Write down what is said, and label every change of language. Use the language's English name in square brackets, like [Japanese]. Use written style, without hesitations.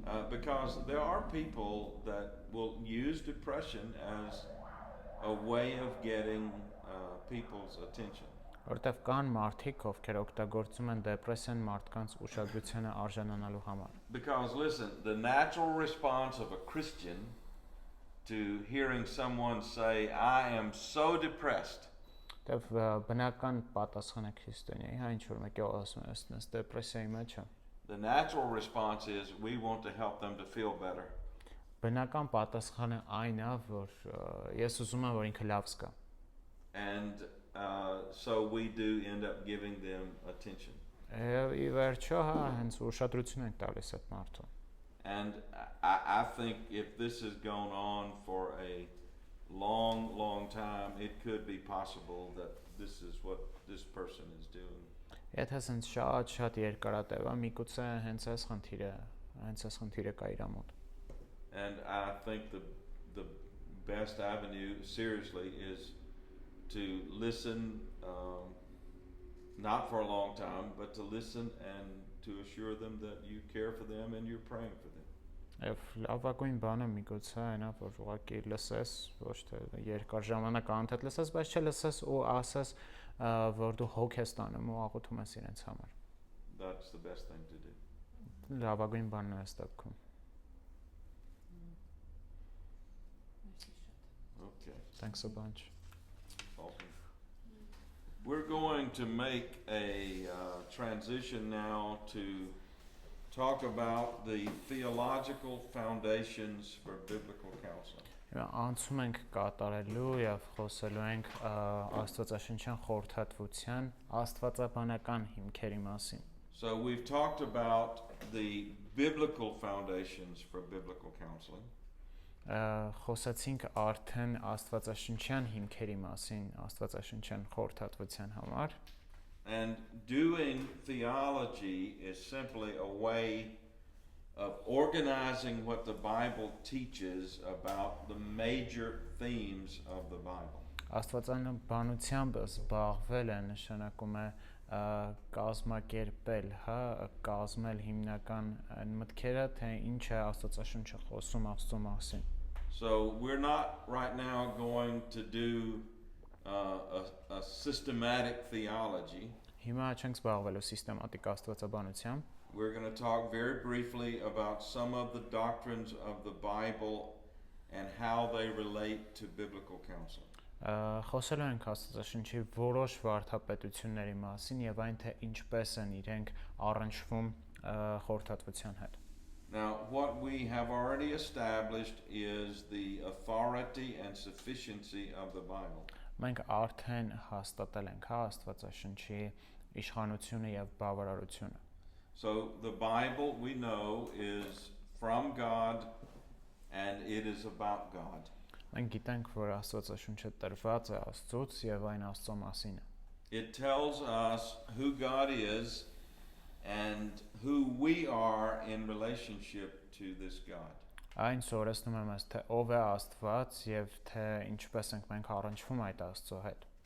[English] Because there are people that will use depression as a way of getting people's attention. [Armenian] Որտեվ կան մարդիկ, ովքեր օգտագործում են դեպրեսիան մարդկանց ուշադրությանը արժանանալու համար։ [English] Because listen, the natural response of a Christian to hearing someone say, I am so depressed. [Armenian] Դեվ բնական պատասխանը քրիստոնյայի, հա ինչ որ մեկը ասում է, ես դեպրեսիայի մեջ եմ։ [English] The natural response is we want to help them to feel better. [Armenian] Բնական պատասխանը այն է, որ ես ուզում եմ, որ ինքը լավ զգա։ [English] And so we do end up giving them attention. [Armenian] Ի վերջո, հա, հենց ուշադրություն ենք տալիս այդ մարդուն։ [English] And I think if this has gone on for a long time, it could be possible that this is what this person is doing. [Armenian] Եթե հենց շատ երկարատև է, միգուցե հենց այս խնդիրը կա իր մոտ։ [English] And I think the best avenue, seriously, is to listen, not for a long time, but to listen and to assure them that you care for them and you're praying for them. [Armenian] Եվ լավագույն բանը միգուցե այն է, որ ուղղակի լսես, ոչ թե երկար ժամանակ անընդհատ լսես, բայց չլսես ու ասես, որ դու հոգ ես տանում ու աղոթում ես իրենց համար։ [English] That's the best thing to do. [Armenian] Լավագույն բանն է այս դեպքում։ [English] Okay. Thanks a bunch. Awesome. We're going to make a transition now to talk about the theological foundations for biblical counseling. [Armenian] Անցում ենք կատարելու եւ խոսելու ենք Աստվածաշնչյան խորհրդատվության աստվածաբանական հիմքերի մասին։ [English] So we've talked about the biblical foundations for biblical counseling. [Armenian] Խոսացինք արդեն աստվածաշնչյան հիմքերի մասին, աստվածաշնչյան խորհրդատվության համար։ [English] And doing theology is simply a way of organizing what the Bible teaches about the major themes of the Bible. [Armenian] Աստվածաբանությամբ զբաղվել է նշանակում է կազմակերպել, հա, կազմել հիմնական մտքերը, թե ինչ է Աստվածաշունչը խոսում Աստծո մասին։ [English] So we're not right now going to do a systematic theology. [Armenian] Հիմա չենք զբաղվելու սիստեմատիկ աստվածաբանությամբ։ [English] We're going to talk very briefly about some of the doctrines of the Bible and how they relate to biblical counseling. [Armenian] Խոսելու ենք Աստվածաշնչի որոշ վարդապետությունների մասին եւ այն թե ինչպես են իրենք առնչվում խորհրդատվության հետ։ [English] Now, what we have already established is the authority and sufficiency of the Bible. [Armenian] Մենք արդեն հաստատել ենք Աստվածաշնչի իշխանությունը եւ բավարարությունը։ [English] So the Bible we know is from God and it is about God. [Armenian] Մենք գիտենք, որ Աստվածաշունչը տրված է Աստծուց եւ այն Աստծո մասին է։ [English] It tells us who God is and who we are in relationship to this God. [Armenian] Այն սովորեցնում է մեզ թե ով է Աստված եւ թե ինչպես ենք մենք առնչվում այդ Աստծո հետ։